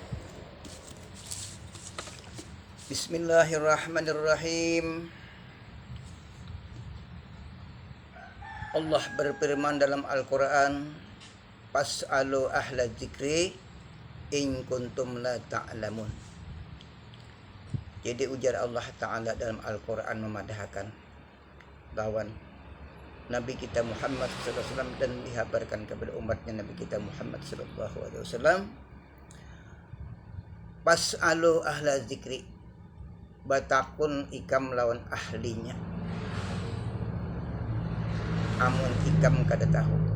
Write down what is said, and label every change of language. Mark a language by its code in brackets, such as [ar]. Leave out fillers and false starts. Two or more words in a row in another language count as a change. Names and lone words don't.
[ar] Bismillahirrahmanirrahim. [id] Allah berfirman dalam Al-Quran, [ar] فاسألوا أهل الذكر إن كنتم لا تعلمون. [bjn] Jadi ujar [ar] الله تعالى [bjn] dalam Al-Quran memadahkan lawan Nabi kita Muhammad SAW dan dihabarkan kepada umatnya Nabi kita Muhammad SAW. [ar] فاسألوا أهل الذكر, [bjn] batakun ikam lawan ahlinya, amun ikam kada tahu.